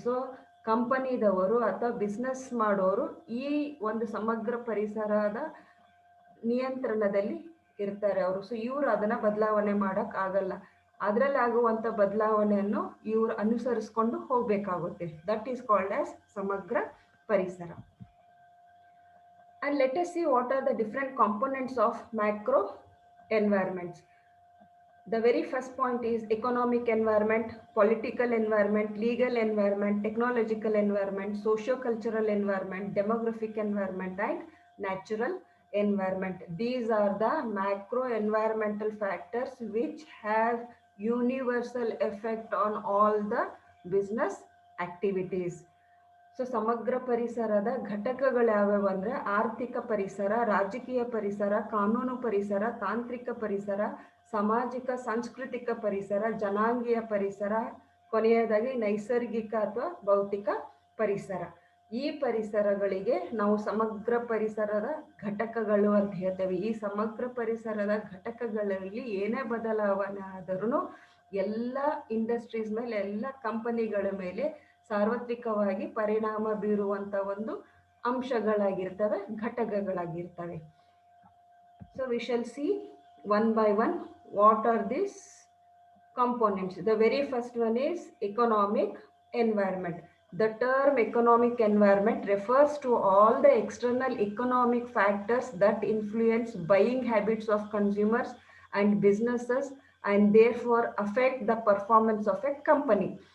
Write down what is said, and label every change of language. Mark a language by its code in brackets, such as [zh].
[kn] So ಕಂಪನಿದವರು ಅಥವಾ business ಮಾಡೋರು ಈ ಒಂದು ಸಮಗ್ರ ಪರಿಸರದ ನಿಯಂತ್ರಣದಲ್ಲಿ ಇರ್ತಾರೆ ಅವರು. ಸೊ ಇವರು ಅದನ್ನು ಬದಲಾವಣೆ ಮಾಡೋಕ್ಕಾಗಲ್ಲ. ಅದರಲ್ಲಿ ಆಗುವಂಥ ಬದಲಾವಣೆಯನ್ನು ಇವರು ಅನುಸರಿಸ್ಕೊಂಡು ಹೋಗಬೇಕಾಗುತ್ತೆ. [en] that is called as [kn] ಸಮಗ್ರ ಪರಿಸರ. [en] And let us see what are the different components of macro environments. The very first point is economic environment, political environment, legal environment, technological environment, socio-cultural environment, demographic environment, and natural environment. These are the macro environmental factors which have universal effect on all the business activities. [kn] So ಸಮಗ್ರ ಪರಿಸರದ ಘಟಕಗಳು ಯಾವ್ಯಾವು ಅಂದರೆ ಆರ್ಥಿಕ ಪರಿಸರ, ರಾಜಕೀಯ ಪರಿಸರ, ಕಾನೂನು ಪರಿಸರ, ತಾಂತ್ರಿಕ ಪರಿಸರ, ಸಾಮಾಜಿಕ ಸಾಂಸ್ಕೃತಿಕ ಪರಿಸರ, ಜನಾಂಗೀಯ ಪರಿಸರ, ಕೊನೆಯದಾಗಿ ನೈಸರ್ಗಿಕ ಅಥವಾ ಭೌತಿಕ ಪರಿಸರ. ಈ ಪರಿಸರಗಳಿಗೆ ನಾವು ಸಮಗ್ರ ಪರಿಸರದ ಘಟಕಗಳು ಅಂತ ಹೇಳ್ತೇವೆ. ಈ ಸಮಗ್ರ ಪರಿಸರದ ಘಟಕಗಳಲ್ಲಿ ಏನೇ ಬದಲಾವಣೆ ಆದರೂ ಎಲ್ಲ ಇಂಡಸ್ಟ್ರೀಸ್ ಮೇಲೆ, ಎಲ್ಲ ಕಂಪನಿಗಳ ಮೇಲೆ ಸಾರ್ವತ್ರಿಕವಾಗಿ ಪರಿಣಾಮ ಬೀರುವಂಥ ಒಂದು ಅಂಶಗಳಾಗಿರ್ತವೆ, ಘಟಕಗಳಾಗಿರ್ತವೆ. [en] So we shall see one by one what are these components. The very first one is economic environment. The term economic environment refers to all the external economic factors that influence buying habits of consumers and businesses, and therefore affect the performance of a company.